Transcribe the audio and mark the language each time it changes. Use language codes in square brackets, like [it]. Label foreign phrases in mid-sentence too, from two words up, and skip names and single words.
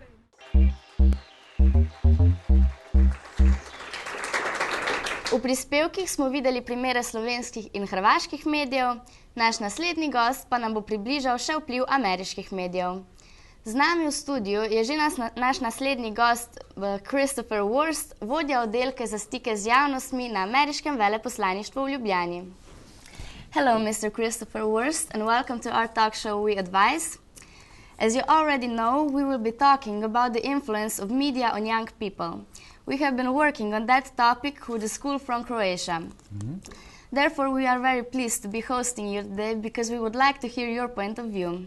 [sl] V prispevkih smo videli primere slovenskih in hrvaških medijev, naš naslednji gost pa nam bo približal še vpliv ameriških medijev. Z nami v studiu je že naš naslednji gost Christopher Wurst, vodja oddelka za stike z javnostmi na ameriškem veleposlaništvu v Ljubljani. [en] Hello, Mr. Christopher Wurst, and welcome to our talk show We Advise. As you already know, we will be talking about the influence of media on young people. We have been working on that topic with a school from Croatia. Therefore, we are very pleased to be hosting you today because we would like to hear your point of view.